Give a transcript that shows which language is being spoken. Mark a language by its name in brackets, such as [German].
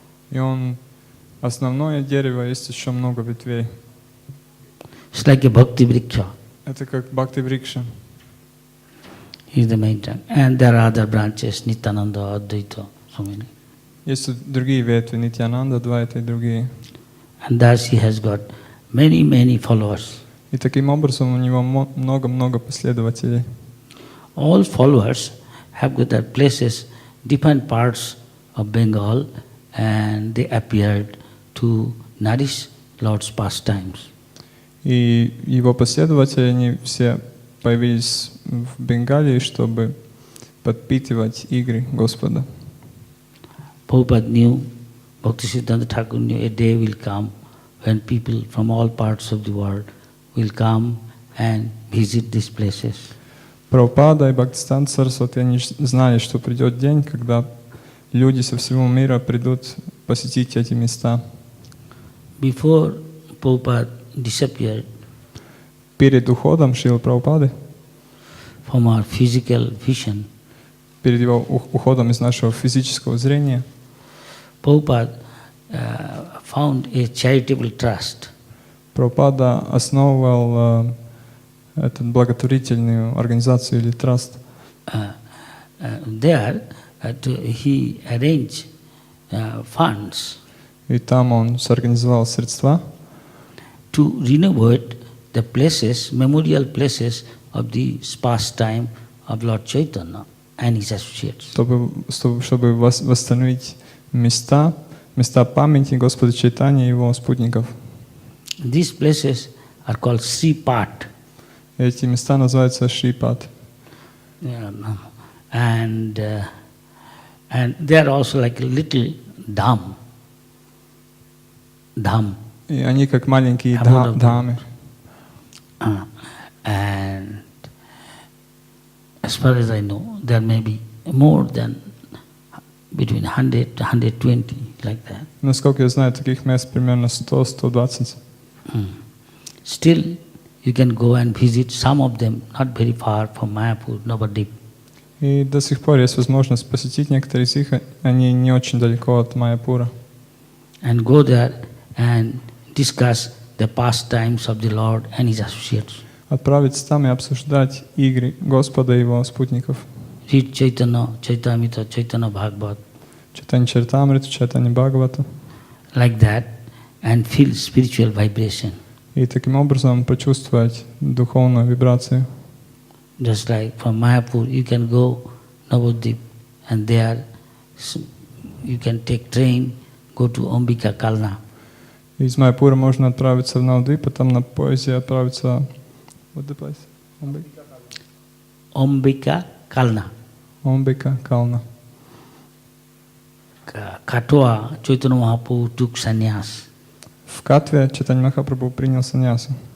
[Russian] И Он основное дерево, есть еще много ветвей. [English] It's like a bhakti vriksha. [Russian] Это как бхакти-врикша. [English] He is the main trunk. And there are other branches, Nityananda, Advaita, so many. [Russian] Есть другие ветви, Нитьянанда, Адвайта и другие. [English] And thus he has got many, many followers. [Russian] И таким образом у него много-много последователей. [English] All followers have got their places, different parts of Bengal, and they appeared to nourish Lord's pastimes. [Russian] И его последователи, они все появились в Бенгалии, чтобы подпитывать игры Господа. [English] Prabhupada knew, Bhaktisiddhanta Thakur knew, a day will come when people from all parts of the world will come and visit these places. [Russian] Прабхупада и Бхактисиданта Сарасвати, они знали, что придет день, когда люди со всего мира придут посетить эти места. [English] Before Prabhupada disappeared [Russian] Перед уходом Шрилы Прабхупады, [English] from our physical vision, [Russian] перед его уходом из нашего физического зрения, [English] Prabhupada found a charitable trust. [Russian] Прабхупада основывал эту благотворительную организацию или траст. [English] There he arranged funds [Russian] И там он сорганизовал средства, [English] to renovate the places, memorial places of the pastime of Lord Chaitanya and his associates. [Russian] чтобы восстановить места памяти Господа Чайтаньи и его спутников. [English] These places are called Sri Pat. [Russian] Эти места называются Шрипат. [English] And they are also like a little dham. [Russian] И они как маленькие Абода. дхамы. [English] And as far as I know, there may be more than between 100 to 120, like that. [Russian] Насколько я знаю, таких мест примерно 100-120. [English] Still, you can go and visit some of them, not very far from Mayapur, Navadip. [Russian] И до сих пор есть возможность посетить некоторые из них, они не очень далеко от Майяпура. [English] And go there and discuss the pastimes of the Lord and His associates. [Russian] Отправиться там и обсуждать игры Господа и Его спутников. [English] Read Chaitanya, Chaitamrita, Chaitanya Bhagavad, [Russian] Читание Чаритамриту, читание Бхагавата. [English] like that, and feel spiritual vibration. [Russian] И таким образом почувствовать духовную вибрацию. [English] Just like from Mayapur, you can go Navadip, and there you can take train, go to Ambika Kalna. [Russian] Из Майяпура можно отправиться в Навадвип, потом на поезде отправиться... [English] What the place? Ambika Kalna. [Russian] Омбика, Кална. [English] Katwa, Chaitanya Mahaprabhu took sannyas. [Russian] В Катве Чайтанья Махапрабху принял саньясу.